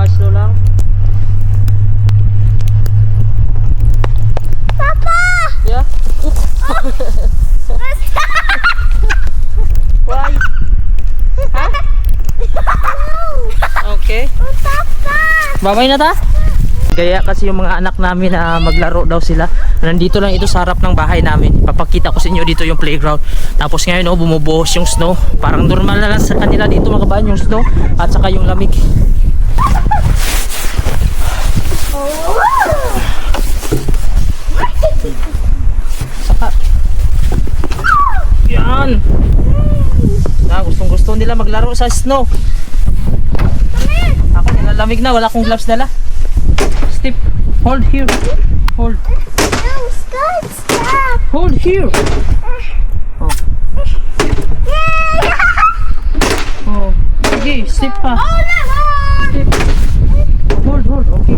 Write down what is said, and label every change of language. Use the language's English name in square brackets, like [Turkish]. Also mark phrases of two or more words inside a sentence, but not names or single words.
[Filipino] Ah, slow lang. Papa! [English] Yeah? Why? Ha? Okay. Papa! [Filipino] Babay na ta? Gaya kasi yung mga anak namin na maglaro daw sila. Nandito lang ito sa harap ng bahay namin. Papakita ko sa inyo dito yung playground. Tapos ngayon oh, bumubuhos yung snow. Parang normal na lang sa kanila dito mga kabayan yung snow. At saka yung lamig. Saka. Yan. Gustong gusto nila maglaro sa snow. Ako nilalamig na, wala akong gloves dala. [English] Step, hold here. Hold. No, stop, stop! Hold here. Oh. Oh. Sige, step pa. Step. Hold, hold. Okay.